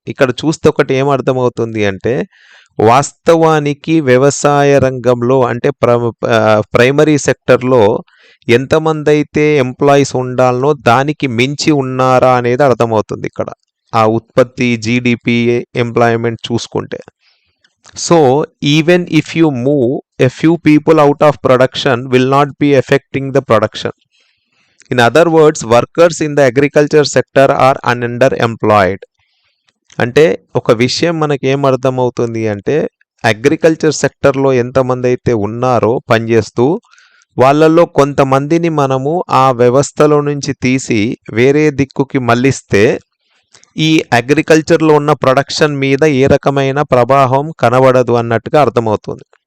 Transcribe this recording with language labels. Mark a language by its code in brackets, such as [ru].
[te] ఇక్కడ చూస్తే ఒకటి ఏం అర్థమవుతుంది అంటే వాస్తవానికి వ్యవసాయ రంగంలో అంటే ప్రైమరీ సెక్టర్లో ఎంతమంది అయితే ఎంప్లాయీస్ ఉండాలనో దానికి మించి ఉన్నారా అనేది అర్థమవుతుంది ఇక్కడ ఆ ఉత్పత్తి, జీడిపి, ఎంప్లాయ్మెంట్ చూసుకుంటే. [en] So even if you move a few people out of production will not be affecting the production. In other words, workers in the agriculture sector are under employed. [te] అంటే ఒక విషయం మనకి ఏం అర్థమవుతుంది అంటే అగ్రికల్చర్ సెక్టర్లో ఎంతమంది అయితే ఉన్నారో పనిచేస్తూ వాళ్ళల్లో కొంతమందిని మనము ఆ వ్యవస్థలో నుంచి తీసి వేరే దిక్కుకి మళ్ళిస్తే ఈ అగ్రికల్చర్లో ఉన్న ప్రొడక్షన్ మీద ఏ రకమైన ప్రభావం కనబడదు అన్నట్టుగా అర్థమవుతుంది.